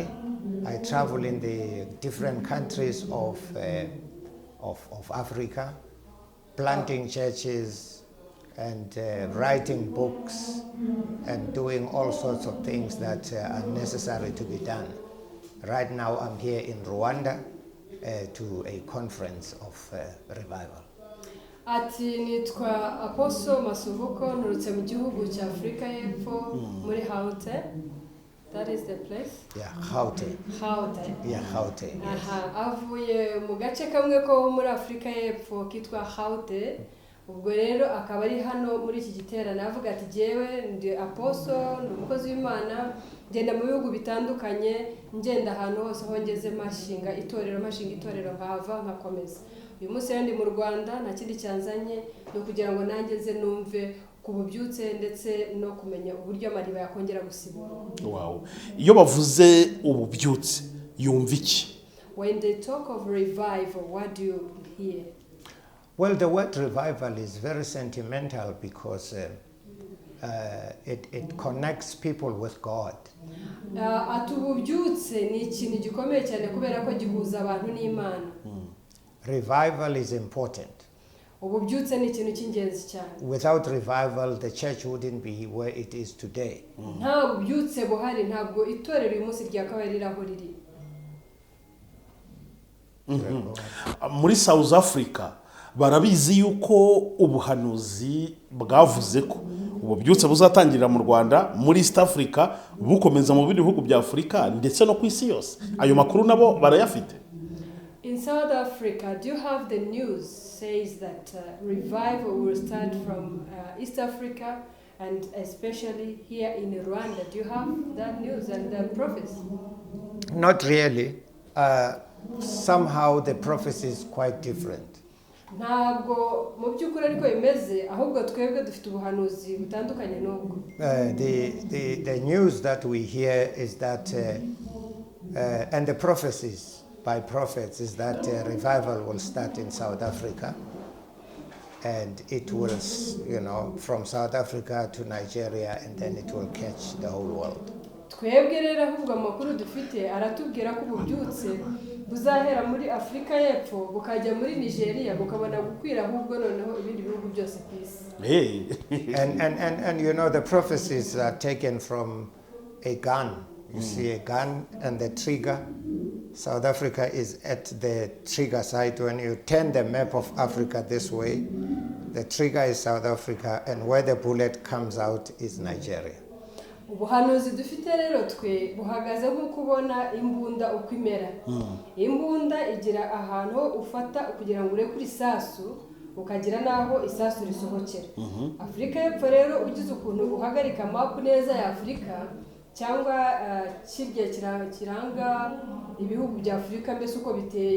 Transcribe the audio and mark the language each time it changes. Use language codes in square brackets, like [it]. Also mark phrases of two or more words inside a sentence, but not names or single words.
[en] I travel in the different countries of Africa, planting churches and writing books and doing all sorts of things that are necessary to be done. Right now I'm here in Rwanda to a conference of revival. [rw] Ati nitwa Apostle Masubuko, nurutse mu gihugu cya Afurika y'Epfo muri Gauteng. [en] That is the place? Yeah, Gauteng. Gauteng. Yeah, Gauteng. Yes. [rw] Avuye mu gace kamwe ko muri Afurika y'Epfo kitwa Gauteng. Ubwo rero akaba ari hano muri iki giterane avuga ati jewe ndi Apostle, ndi umukozi w'Imana, ngenda mu bihugu bitandukanye, ngenda ahantu hose aho ngeze mashinga itorero nkava nkakomeza. Uyu munsi ndi mu Rwanda, nta kindi cyanzanye no kugira ngo nangeze numve kububyutse ndetse no kumenya uburyo amariba yakongera gusibura. Wow. Iyo bavuze ububyutse yumva iki? [en] When they talk of revival, what do you hear? Well, the word revival is very sentimental because it connects people with God. [rw] Atububyutse ni ikintu gikomeye cyane kubera ko gihuza abantu n'Imana. [en] Revival is important. [rw] Ububyutse ni ikintu cy'ingenzi cyane. [en] Without revival, the church wouldn't be where it is today. [rw] Nta bubyutse buhari ntabwo itorero uyu munsi ryakabaye riraho riri. Muri South Africa barabizi yuko ubuhanuzi bwavuze ko ububyutse buzatangirira mu Rwanda, muri East Africa, bukomeza mu bindi bihugu bya Afurika ndetse no ku isi yose. Ayo makuru nabo barayafite. [en] In South Africa, do you have the news says that revival will start from East Africa and especially here in Rwanda? Do you have that news and the prophecy? Not really. Somehow the prophecy is quite different. [rw] ntabwo mu by'ukuri ariko bimeze ahubwo twebwe dufite ubuhanuzi butandukanye n'ubwo. [en] The news that we hear is that and the prophecies by prophets is that revival will start in South Africa, and it will, from South Africa to Nigeria, and then it will catch the whole world. [rw] Twebwe rero ahubwo amakuru dufite aratubwira ko ububyutse buzahera muri Afurika y'Epfo bukajya muri Nigeria bukabona gukwira ahubwo noneho ibindi bihugu byose ku isi. [en] And the prophecies are taken from a gun. You see a gun and the trigger. South Africa is at the trigger side. When you turn the map of Africa this way, the trigger is South Africa, and where the bullet comes out is Nigeria. [rw] Ubuhanuzi dufite rero twe buhagaze nko kubona imbunda uko imera. Imbunda igira ahantu ufata kugira ngo urekure isasu ukagira naho isasu risohokera. Afurika y'Epfo rero ugize ukuntu uhagarika map neza ya Afurika cyangwa kiranga ibihugu bya Afurika mbese uko biteye.